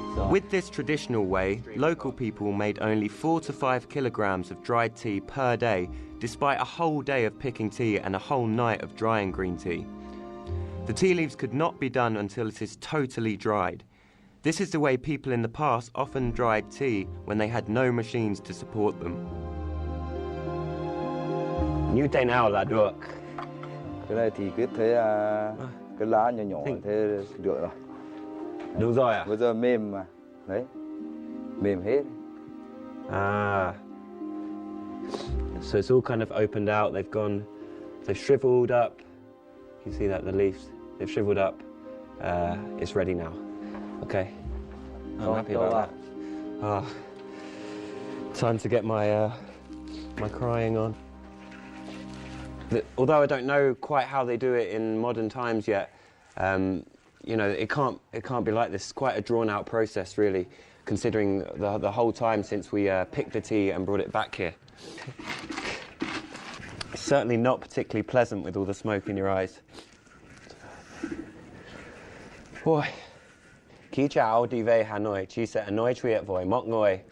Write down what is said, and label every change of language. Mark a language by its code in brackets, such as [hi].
[en] With this traditional way, local people made only 4 to 5 kilograms of dried tea per day, despite a whole day of picking tea and a whole night of drying green tea. The tea leaves could not be done until it is totally dried. This is the way people in the past often dried tea when they had no machines to support them. [vi] Như thế nào là được? Cái này thì cứ thế cái lá nhỏ nhỏ thế được rồi. Được rồi à? Bây giờ mềm mà. Đấy. Mềm hết. Ah. [en] So it's all kind of opened out. They've shriveled up. You see that, the leaves, they've shriveled up. It's ready now. Okay. I'm happy about that. Ah. Time to get my my crying on. Although I don't know quite how they do it in modern times yet, you know, it can't be like this. It's quite a drawn-out process, really, considering the whole time since we picked the tea and brought it back here. It's certainly not particularly pleasant with all the smoke in your eyes. [vi] Boy, khi chào đi về Hà Nội, chị sẽ nói chuyện với mọi người.